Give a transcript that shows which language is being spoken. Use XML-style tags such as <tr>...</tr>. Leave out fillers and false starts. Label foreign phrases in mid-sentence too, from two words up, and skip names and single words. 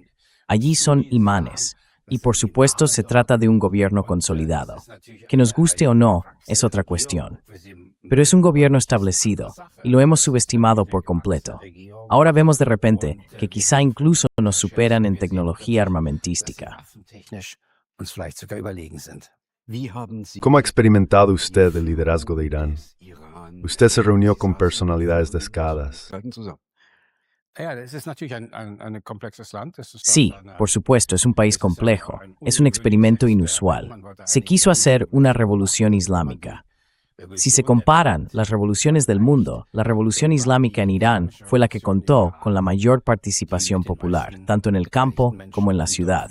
<es>Allí son imanes, y por supuesto se trata de un gobierno consolidado. Que nos guste o no es otra cuestión. Pero es un gobierno establecido, y lo hemos subestimado por completo. Ahora vemos de repente que quizá incluso nos superan en tecnología armamentística.</es> <de>technisch uns vielleicht sogar überlegen sind. Wie haben Sie</de> <es>¿Cómo ha experimentado usted el liderazgo de Irán? Iran Usted se reunió con personalidades destacadas.</es> <de>Halten zusammen. Ja, das ist natürlich ein komplexes Land. Es ist</de> <es>Sí, por supuesto, es un país complejo. Es un experimento inusual. Se quiso hacer una revolución islámica. Si se comparan las revoluciones del mundo, la revolución islámica en Irán fue la que contó con la mayor participación popular, tanto en el campo como en la ciudad.</es>